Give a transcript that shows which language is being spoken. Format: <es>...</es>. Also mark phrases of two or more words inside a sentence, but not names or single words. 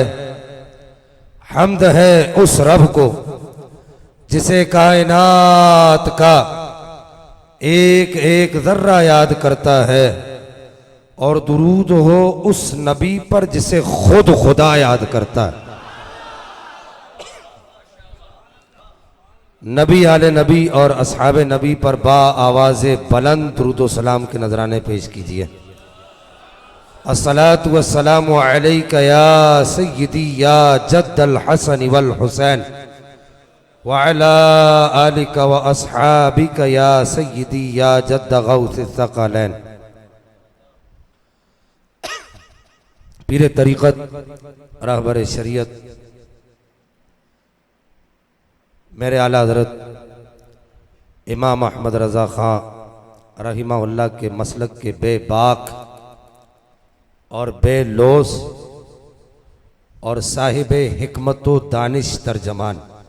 <ur>حمد ہے اس رب کو جسے کائنات کا ایک ایک ذرہ یاد کرتا ہے، اور درود ہو اس نبی پر جسے خود خدا یاد کرتا ہے. نبی آلِ نبی اور اصحابِ نبی پر بآوازِ بلند درود و سلام کے نذرانے پیش کیجیے.</ur> <ar>الصلاة والسلام عليك يا سيدي يا جد الحسن والحسين وعلى آلك وأصحابك يا سيدي يا جد غوث الثقلين.</ar> <ur>پیرِ طریقت رہبرِ شریعت میرے اعلیٰ حضرت امام احمد رضا خان رحمہ اللہ کے مسلک کے بیباک اور بےلوث اور صاحبِ حکمت و دانش ترجمان,</ur>